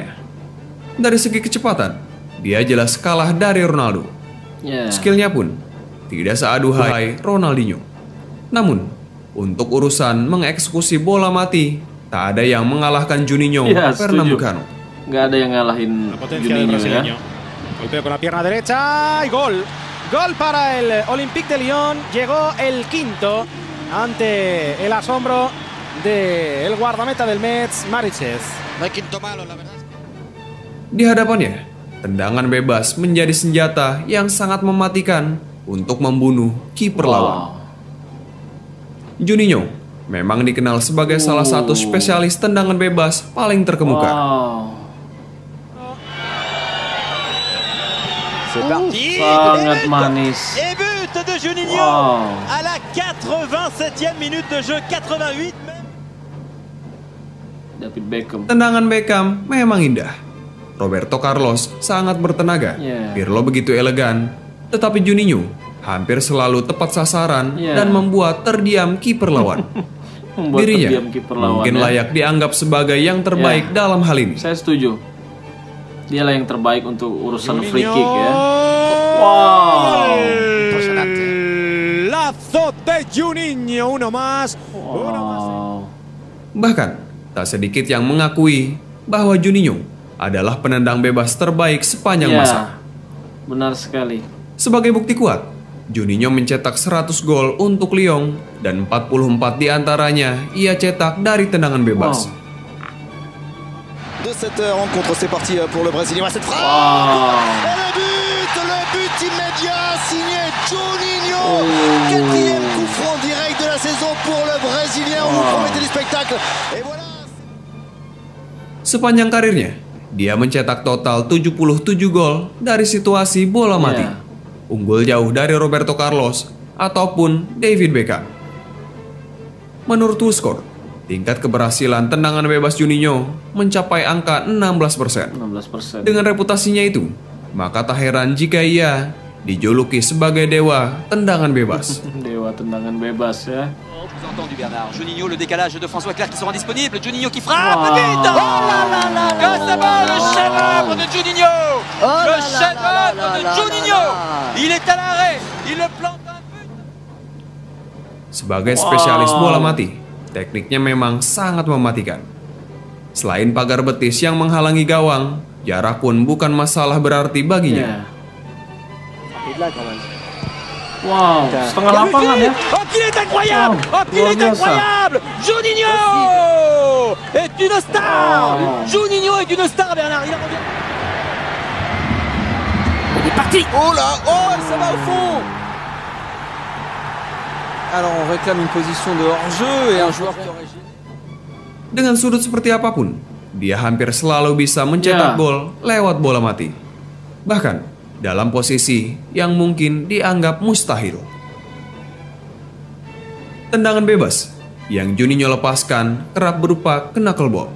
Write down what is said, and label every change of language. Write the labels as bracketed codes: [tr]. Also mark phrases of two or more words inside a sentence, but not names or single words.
[id] Dari segi kecepatan, dia jelas kalah dari Ronaldo. Skillnya pun tidak seaduhai Ronaldinho. Namun, untuk urusan mengeksekusi bola mati, tak ada yang mengalahkan Juninho Pernambucano. Nggak ada yang ngalahin Juninho ya. [es] Golpeo con la pierna derecha y gol. Gol para el Olympique de Lyon. Llegó el quinto ante el asombro del guardameta del Metz, Mariches. [id] Di hadapannya, tendangan bebas menjadi senjata yang sangat mematikan untuk membunuh kiper lawan. Juninho memang dikenal sebagai salah satu spesialis tendangan bebas paling terkemuka. Sangat manis. [fr] Et but de Juninho à la 87e minute de jeu, 88 même. [id] David Beckham. Tendangan Beckham memang indah. Roberto Carlos sangat bertenaga. Pirlo begitu elegan, tetapi Juninho hampir selalu tepat sasaran dan membuat terdiam kiper lawan. Dirinya mungkin layak dianggap sebagai yang terbaik dalam hal ini. Saya setuju. Dialah yang terbaik untuk urusan [en] free kick [id] ya. Wow. [es] Lazo de Juninho, uno más. [id] Bahkan tak sedikit yang mengakui bahwa Juninho adalah penendang bebas terbaik sepanjang masa. Benar sekali. Sebagai bukti kuat, Juninho mencetak 100 gol untuk Lyon dan 44 diantaranya ia cetak dari tendangan bebas. [fr] De cette rencontre, c'est parti pour le Brésilien. Cette frappe, le but immédiat signé Juninho. Quatrième coup franc direct de la saison pour le Brésilien. On vous promettait du spectacle. Et voilà. [id] Sepanjang karirnya, dia mencetak total 77 gol dari situasi bola mati. Unggul jauh dari Roberto Carlos ataupun David Beckham. Menurut WhoScored, tingkat keberhasilan tendangan bebas Juninho mencapai angka 16%. Dengan reputasinya itu, maka tak heran jika ia dijuluki sebagai dewa tendangan bebas. Dewa tendangan bebas ya. [fr] Entendu Bernard. Juninho, le décalage de François Clerc qui sera disponible. Juninho qui frappe. But oh là là là là. Que c'est bon le chef-d'œuvre de Juninho. Le chef-d'œuvre de Juninho. Il est à l'arrêt. Il le plante un but. [id] Sebagai spesialis bola mati, tekniknya memang sangat mematikan. Selain pagar betis yang menghalangi gawang, jarak pun bukan masalah berarti baginya. Wow, setengah lapangan ya. [fr] Oh, qu'il est incroyable! Oh, qu'il est incroyable! Juninho est une star! Juninho est une star, Bernard. Il revient. Il est parti! Oh là! Oh, ça va au fond! Alors on réclame une position de hors-jeu et un joueur qui aurait gêné. [id] Dengan sudut seperti apapun, dia hampir selalu bisa mencetak gol lewat bola mati. Bahkan dalam posisi yang mungkin dianggap mustahil. Tendangan bebas yang Juninho lepaskan kerap berupa knuckleball.